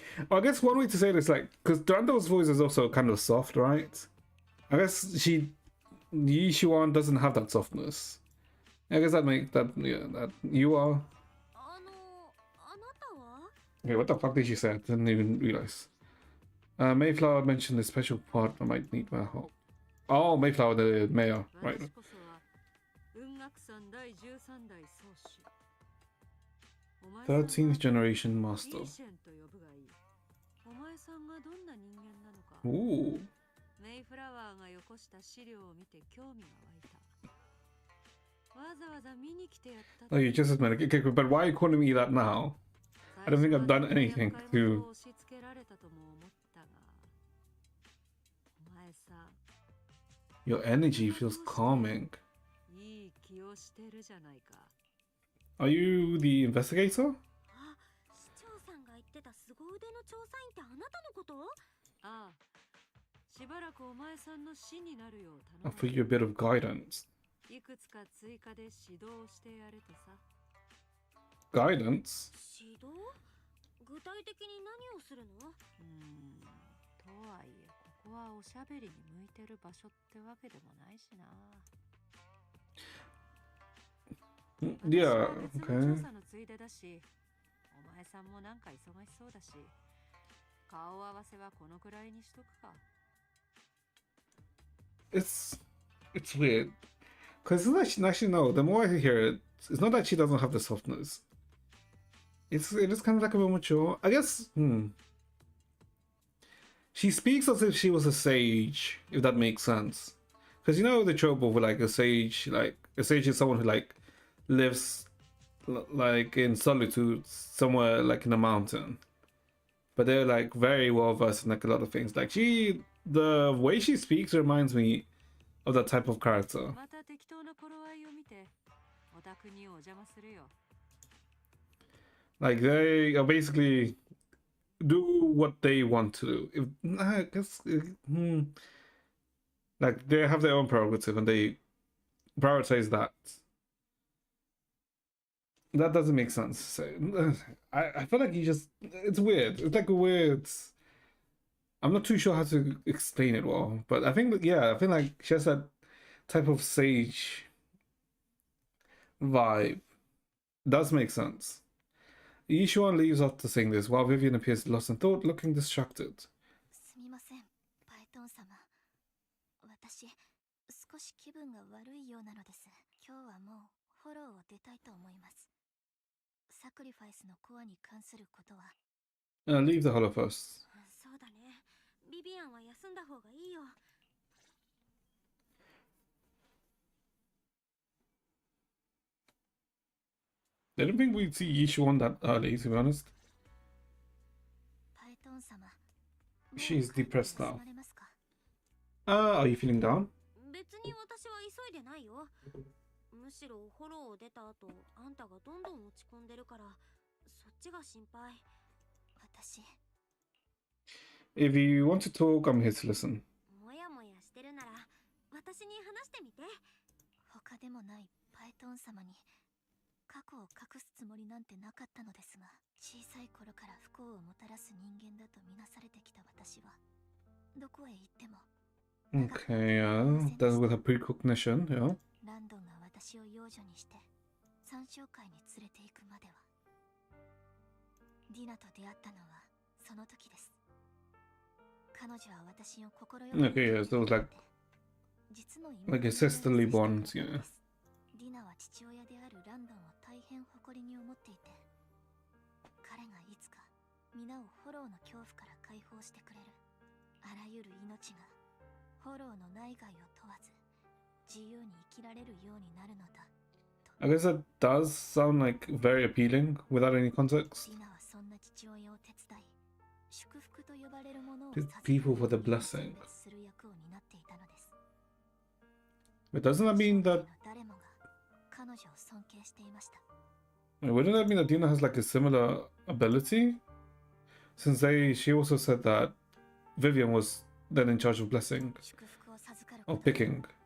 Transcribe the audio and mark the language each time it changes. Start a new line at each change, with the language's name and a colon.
English: Well, I guess one way to say it is like, because Durando's voice is also kind of soft, right? I guess the Yishuan doesn't have that softness. I guess that make that yeah that you are.
Japanese: あなたは
English: Okay, what the fuck did she say? I didn't even realize. Mayflower mentioned a special part I might need my help. Oh, Mayflower, the mayor, right?
Japanese: 私こそは雲岳山第13代宗師。お前さんは
English: 13th generation master.
Japanese: リーシェンと呼ぶがいい。お前さんがどんな人間なのか。
English: Ooh.
Japanese: メイフラワーがよこした資料を見て興味が湧いた。わざわざ見に来てやった。
English: Oh, you just admitted. Okay, but why are you calling me that now? I don't think I've done anything to.
Japanese: 押し付けられたとも思ったが、お前さん
English: Your energy feels calming.
Japanese: いい気をしてるじゃないか。
English: Are you the investigator?
Japanese: あ、市長さんが言ってた凄腕の調査員ってあなたのこと？ああ、しばらくお前さんの師になるよう
English: I'll
Japanese: 頼
English: for you a bit of guidance.
Japanese: む。いくつか追加で指導してやれとさ。
English: Guidance?
Japanese: 指導？具体的に何をするの？とはいえ、ここはおしゃべりに向いてる場所ってわけでもないしな。
English: Yeah,
Japanese: 私は別の
English: okay.
Japanese: 調査のついでだし、お前さんもなんか忙しそうだし、顔合わせはこのくらいにしとくか。
English: It's weird. Because actually, no, the more I hear it, it's not that she doesn't have the softness. It is kind of like a bit mature. I guess, She speaks as if she was a sage, if that makes sense. Because you know the trope of like a sage is someone who like lives like in solitude somewhere like in a mountain. But they're like very well versed in like a lot of things. Like the way she speaks reminds me of that type of character.
Japanese: また適当な頃合いを見て、お宅にお邪魔するよ。
English: Like they are basically do what they want to do. I guess, like they have their own prerogative and they prioritize that. That doesn't make sense. So, I feel like it's weird. It's like a weird. I'm not too sure how to explain it well, but I think that, yeah, I feel like she has that type of sage vibe. Does make sense. Yishuan leaves after saying this, while Vivian appears lost in thought, looking distracted.
Japanese: すみません、パイトン様。私、少し気分が悪いようなのです。今日はもうフォローを出たいと思います。サクリファイスのコアに関することは。
English: Leave the hollow first.
Japanese: そうだね。ビビアンは休んだ方がいいよ。
English: I don't think we'd see Yishuan that early, to be honest.
Japanese: パイトン様。
English: She's depressed now.
Japanese: 休まれますか？
English: Are you feeling down?
Japanese: 別に私は急いでないよ。むしろフォローを出た後、あんたがどんどん落ち込んでるから、そっちが心配。私。
English: If you want to talk, I'm here to listen.
Japanese: もやもやしてるなら、私に話してみて。他でもないパイトン様に。過去を隠すつもりなんてなかったのですが、小さい頃から不幸をもたらす人間だとみなされてきた私は、どこへ行っても。
English: Okay, that's with her precognition, yeah.
Japanese: ランドンが私を養女にして参照会に連れて行くまでは。ディナと出会ったのはその時です。彼女は私を心よく。
English: Okay, yeah, so it's like a sisterly bond, yeah.
Japanese: ディナは父親であるランドンを大変誇りに思っていて、彼がいつか皆をフォローの恐怖から解放してくれる。あらゆる命がフォローの内外を問わず自由に生きられるようになるのだ。
English: I guess that does sound like very appealing without any context.
Japanese: ディナはそんな父親を手伝い、祝福と呼ばれるものを
English: People for the blessing.
Japanese: する役を担っていたのです。
English: But doesn't that mean that?
Japanese: 誰もが彼女を尊敬していました。
English: Wouldn't that mean that Dina has like a similar ability? Since she also said that Vivian was then in charge of blessing or picking.